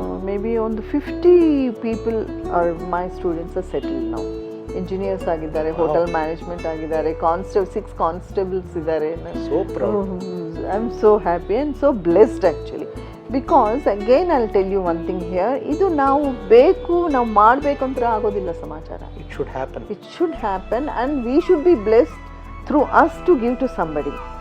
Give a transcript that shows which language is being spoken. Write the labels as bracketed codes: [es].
[en] Maybe on the 50 people are my students are settled now. [kn] Engineers ಆಗಿದ್ದಾರೆ, hotel management ಆಗಿದ್ದಾರೆ, 6 constables ಇದ್ದಾರೆ. [en] So proud. I am so happy and so blessed actually. Because again I tell you one thing here, [kn] ಇದು ನಾವು ಬೇಕು, ನಾವು ಮಾಡಬೇಕು ಅಂತ ಆಗೋದಿಲ್ಲ ಸಮಾಚಾರ. [en] It should happen. It should happen and we should be blessed through us to give to somebody.